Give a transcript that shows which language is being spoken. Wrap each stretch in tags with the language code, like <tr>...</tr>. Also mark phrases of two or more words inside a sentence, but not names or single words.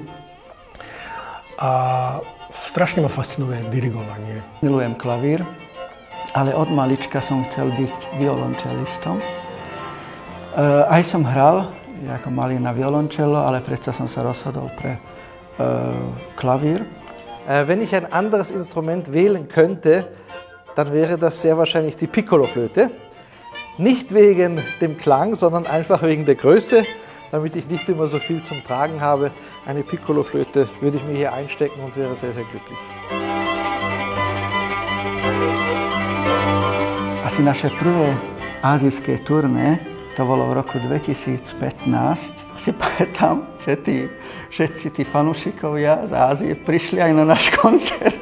<sk>A strašne ma fascinuje dirigovanie. Milujem klavír, ale od malička som chcel byť violončelistom. Aj som hral ako malý na violončelo, ale predsa som sa rozhodol pre Klavier.</sk> <de>Wenn ich ein anderes Instrument wählen könnte, dann wäre das sehr wahrscheinlich die Piccoloflöte. Nicht wegen dem Klang, sondern einfach wegen der Größe, damit ich nicht immer so viel zum Tragen habe. Eine Piccoloflöte würde ich mir hier einstecken und wäre sehr, sehr glücklich.</de> <sk>Asi naše prvé azijské turné, to bolo v roku 2015. Si pamätám, že všetci tí fanúšikovia z Ázie prišli aj na náš koncert.</sk>